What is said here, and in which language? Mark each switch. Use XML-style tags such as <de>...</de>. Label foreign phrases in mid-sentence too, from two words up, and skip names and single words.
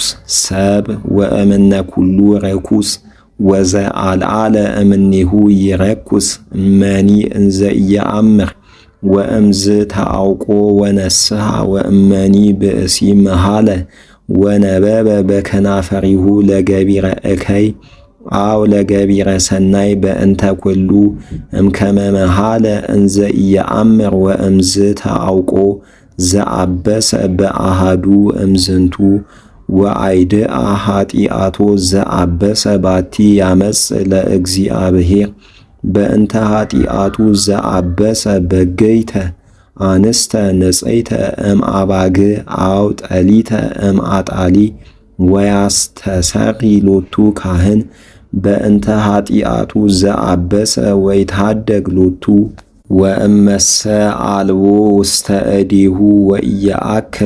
<gez>ሰብ ወእምነ ኩሉ ርኩስ ወዘአልዓለ እምኔሁ ይረኩስ እመኒ እንዘ ኢየአምር ወእምዝ ተአውቆ ወነስሐ ወእመኒ ብእሲ መሃለ ወነበበ በከናፈሪሁ ለገቢረ እከይ አው ለገቢረ ሰናይ በእንተ ኩሉ እምከመ መሃለ እንዘ ኢየአምር ወእምዝ ተአውቆ ዘአበሰ በአሃዱ እምዝንቱ ወአይድአ ኃጢአቶ ዘአበሰ ባቲ ያመጽ ለእግዚአብሔር በእንተ ኃጢአቱ ዘአበሰ በገይተ አንስተ ንጽይተ እምአባግ አው ጠሊተ እምአጣሊ ወያስተሰሪ ሎቱ ካህን በእንተ ኃጢአቱ ዘአበሰ ወይታደግ ሎቱ ወእመሰ አልቦ ውስተ እዴሁ ወኢየአክል</gez>